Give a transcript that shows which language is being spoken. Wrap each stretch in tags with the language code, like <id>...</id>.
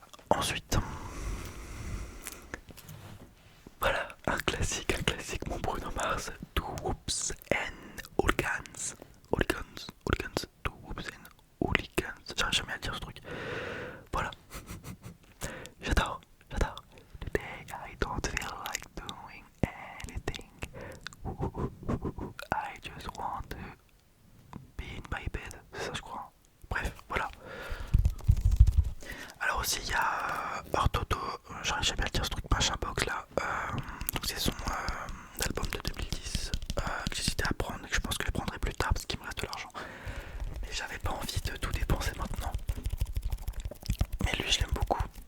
<fr>Ensuite, voilà, un classique, mon Bruno Mars, Do Whoops and Hooligans. Hooligans, Do Whoops and Hooligans. J'arrive jamais à dire ce truc. Voilà. J'adore.</fr> <en>Today I don't feel like doing anything. I just want to be in my bed.</en> <fr>C'est ça, je crois. Bref, voilà. Alors aussi, il y a Orthodo, j'arrive jamais à dire ce truc, machin box là. Donc c'est son album de 2010 que j'hésitais à prendre et que je pense que je prendrai plus tard parce qu'il me reste de l'argent. Mais j'avais pas envie de tout dépenser maintenant. Mais lui, je l'aime beaucoup.</fr>